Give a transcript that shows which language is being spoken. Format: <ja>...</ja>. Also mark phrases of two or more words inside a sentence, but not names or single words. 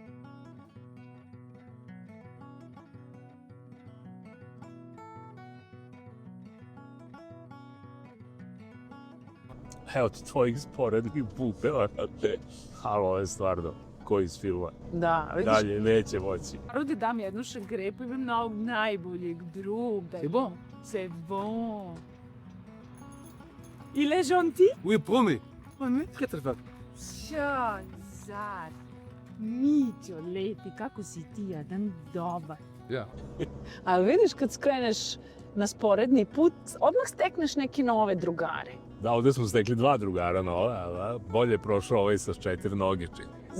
<sr>Evo ti tvojih sporednih pupeva, ali ovo je stvarno ko iz filma. Da, vidiš? Dalje neće moći. Ovdje dam jednu šagrepu, imam na ovog najboljeg druga.</sr> <fr>C'est bon? C'est bon. Il est gentil? Oui, promis. Oui. Très très fort. Šazar.</fr> <sr>Mićo, lepi, kako si ti jedan dobar. Ja. Ali vidiš kad skreneš na sporedni put, odmah stekneš neke nove drugare. Da, ovde smo stekli 2 drugara nova, ali bolje je prošao ovaj sa 4 noge, čini.</sr>